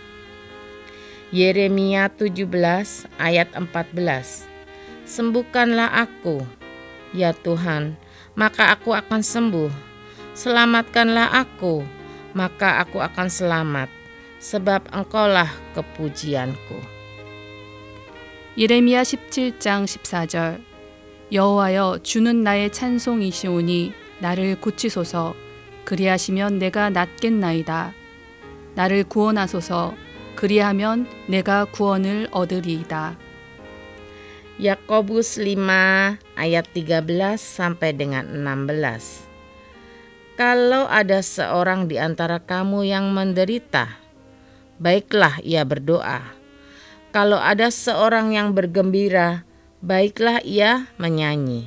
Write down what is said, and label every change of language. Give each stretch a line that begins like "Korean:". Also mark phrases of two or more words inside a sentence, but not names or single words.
Indonesian: Yeremia 17 ayat 14. Sembuhkanlah aku, ya Tuhan, maka aku akan sembuh. Selamatkanlah aku, maka aku akan selamat, sebab Engkaulah kepujianku.
Korean: 예레미야 17장 14절 여호와여 주는 나의 찬송이시오니 나를 고치소서 그리하시면 내가 낫겠나이다. 나를 구원하소서 그리하면 내가 구원을 얻으리이다.
Indonesian: Yakobus 5 ayat 13 sampai dengan 16. Kalau ada seorang di antara kamu yang menderita, baiklah ia berdoa. Kalau ada seorang yang bergembira, baiklah ia menyanyi.